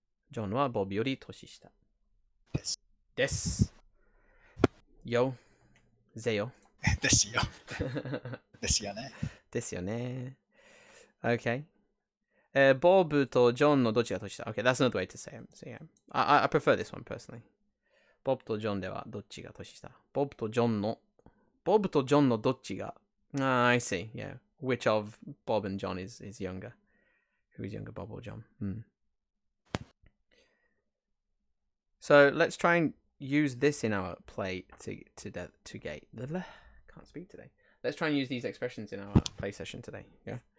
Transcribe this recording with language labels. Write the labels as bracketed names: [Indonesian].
[Japanese] John wa Bob yori toshishita. Desu. Yo. Zeyo. ですよ。ですよね。ですよね。 [English] Okay. [Japanese] Bob と John のどっちが年下? [English] Okay, that's another way to say it. So yeah, I prefer this one personally. [Japanese] Bob と John ではどっちが年下?Bob と John のどっちが? [English] I see. Yeah. Which of Bob and John is younger? Who is younger, Bob or John? So let's try and use this in our play to gate. Can't speak today. Let's try and use these expressions in our play session today. Yeah.